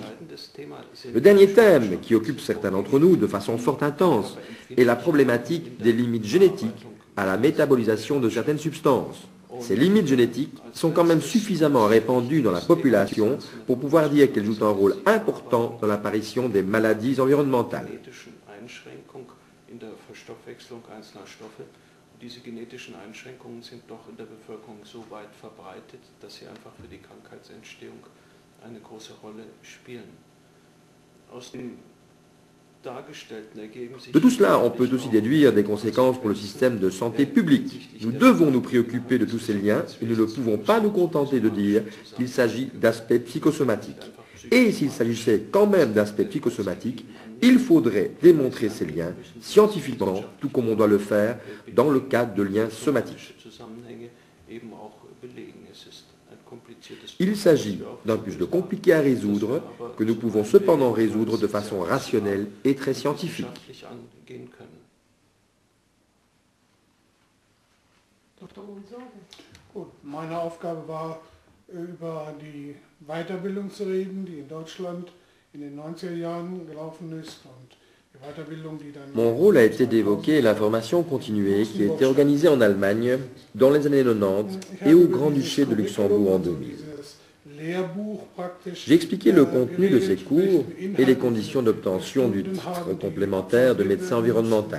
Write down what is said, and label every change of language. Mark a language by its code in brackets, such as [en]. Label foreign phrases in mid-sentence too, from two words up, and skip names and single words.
[fr] Le dernier thème qui occupe certains d'entre nous de façon fort intense est la problématique des limites génétiques à la métabolisation de certaines substances. Ces limites génétiques sont quand même suffisamment répandues dans la population pour pouvoir dire qu'elles jouent un rôle important dans l'apparition des maladies environnementales. [de] Diese genetischen Einschränkungen sind doch in der Bevölkerung so weit verbreitet, dass sie einfach für die Krankheitsentstehung eine große Rolle spielen. Aus dem dargestellten ergeben sich... [fr] De tout cela, on peut aussi déduire des conséquences pour le système de santé publique. Nous devons nous préoccuper de tous ces liens et nous ne pouvons pas nous contenter de dire qu'il s'agit d'aspects psychosomatiques. Et s'il s'agissait quand même d'aspects psychosomatiques, il faudrait démontrer ces liens scientifiquement, tout comme on doit le faire dans le cadre de liens somatiques. Il s'agit d'un puzzle compliqué à résoudre, que nous pouvons cependant résoudre de façon rationnelle et très scientifique. [de] Gut, meine Aufgabe war, über die Weiterbildung zu reden, die in Deutschland in den 90er Jahren gelaufen ist und die Weiterbildung, die dann... [fr] Mon rôle a été d'évoquer la formation continuée qui a été organisée en Allemagne dans les années 90 et au Grand-Duché de Luxembourg en 2000. J'ai expliqué le contenu de ces cours et les conditions d'obtention du titre complémentaire de médecin environnemental.